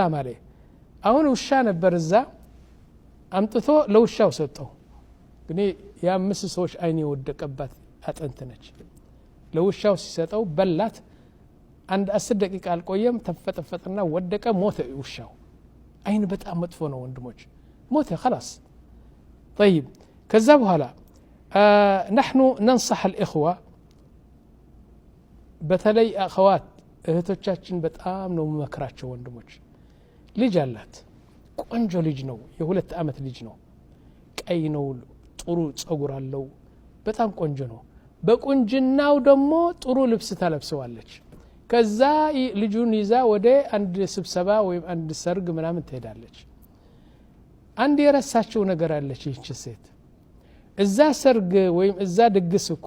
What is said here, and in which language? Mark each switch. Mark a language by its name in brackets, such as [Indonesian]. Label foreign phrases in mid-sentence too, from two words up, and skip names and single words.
[Amharic] ማለት አሁን ውሻ ነበር እዛ አምጥቶ ለውሻው ሰጠው ግን ያ5 ሰዎች አይን የወደቀባት አጥንት ነች ለውሻው ሲሰጠው በላት አንድ 10 ደቂቃ አልቆየም ተፈጠፈጠና ወደቀ ሞተ ውሻው አይን በጣም መጥፎ ነው ወንድሞች ሞተ [Arabic] خلاص طيب [Amharic] ከዛ በኋላ [Arabic] نحن ننصح الإخوة [Amharic] በተለይ አخوات እህቶቻችን በጣም ነው መከራቸው ወንድሞች ልጅ አላት ቆንጆ ልጅ ነው የ2 አመት ልጅ ነው ቀይ ነው ጥሩ ጸጉር አለው በጣም ቆንጆ ነው በቁንጅናው ደግሞ ጥሩ ልብስ ተለብሰዋለች ከዛ ልጁን ይዛ ወደ አንድ ስብሰባ ወይም አንድ ሰርግ ምናምን ትሄዳለች አንድ የረሳችው ነገር አለች ይህች ሴት እዛ ሰርግ ወይም እዛ ድግስ እኮ